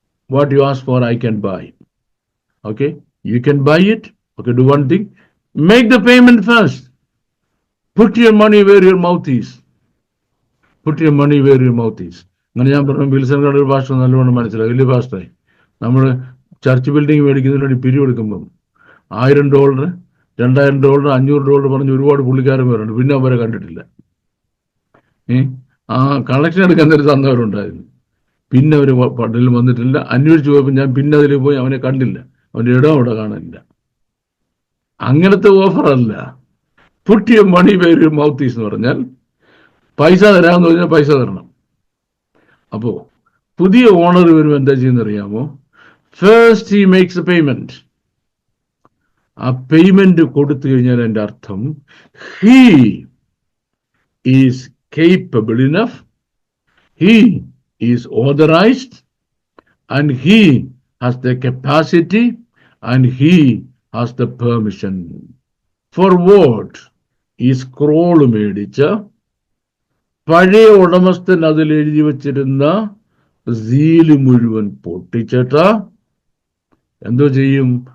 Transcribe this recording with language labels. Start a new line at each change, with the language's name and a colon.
English: What you ask for, I can buy. Okay. You can buy it. Okay. Do one thing. Make the payment first. Put your money where your mouth is. Put your money where your mouth is.
Malayalam: അങ്ങനെ ഞാൻ പറഞ്ഞു വിൽസൺകാട് ഒരു ഭാഷ നല്ലവണ്ണം മനസ്സിലായി. വലിയ ഭാഷയായി. നമ്മൾ ചർച്ച് ബിൽഡിംഗ് മേടിക്കുന്നതിന് വേണ്ടി പിരിവെടുക്കുമ്പം $1000, $2000, $500 പറഞ്ഞ് ഒരുപാട് പുള്ളിക്കാരന്മാരുണ്ട്. പിന്നെ അവരെ കണ്ടിട്ടില്ല. ആ കളക്ഷൻ എടുക്കാൻ നേരം തന്നവരുണ്ടായിരുന്നു. പിന്നെ അവർ പട്ടിൽ വന്നിട്ടില്ല. അന്വേഷിച്ച് പോയപ്പോൾ ഞാൻ പിന്നെ അതിൽ പോയി അവനെ കണ്ടില്ല. അവൻ്റെ ഇടം അവിടെ കാണാനില്ല. അങ്ങനത്തെ ഓഫറല്ല.
English: put your money where your mouth is
Malayalam: എന്ന് പറഞ്ഞാൽ പൈസ തരാമെന്ന് പറഞ്ഞാൽ പൈസ തരണം. അപ്പോ പുതിയ ഓണർ വരുമ്പോൾ എന്താ ചെയ്യുന്ന അറിയാമോ?
English: First he makes a payment.
Malayalam: ആ പേയ്മെന്റ് കൊടുത്തു കഴിഞ്ഞാൽ എൻ്റെ അർത്ഥം
English: He is capable enough, he is authorized, and he has the capacity, and he has the permission. For what?
Malayalam: ഈ സ്ക്രോൾ മേടിച്ച പഴയ ഉടമസ്ഥൻ അതിൽ എഴുതി വച്ചിരുന്ന സീല് മുഴുവൻ പൊട്ടിച്ചിട്ട എന്തോ ചെയ്യും?